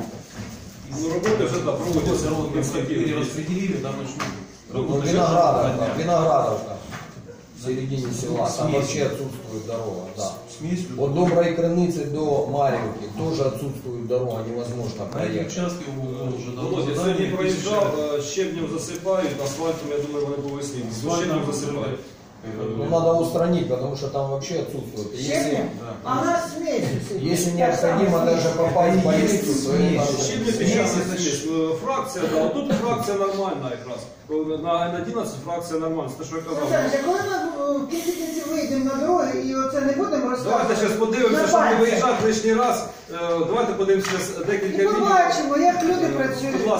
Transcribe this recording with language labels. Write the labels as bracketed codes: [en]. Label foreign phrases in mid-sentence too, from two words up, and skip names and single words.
[ru] Ну, работа уже там проводится. Перераспределили, там начнут. Виноградовка. В середине села, там вообще отсутствует дорога. Да. Смесь. От Доброй Крыницы до Марьевки тоже отсутствует дорога, невозможно На эти проехать. участки уже [uk] Володя, сьогодні проїжджав, щебнем засипають, асфальтом, я думаю, вони по весні. Щебнем засипають. [ru] Ну, надо устранить, потому что там вообще отсутствует. Щебнем? А у нас смесь. Если необходимо даже попасть в больницу, то это [uk] Щебня печатна є. Фракція, да, тут фракція нормальна якраз. На 11 фракція нормальна, це що я казав. Олександр, коли ми в кінці кінців вийдемо на дороги і оце не будемо розказувати? Давайте зараз подивимося, щоб не виїжджати лишній раз. Давайте подивимося декілька І відео. побачимо, як люди працюють.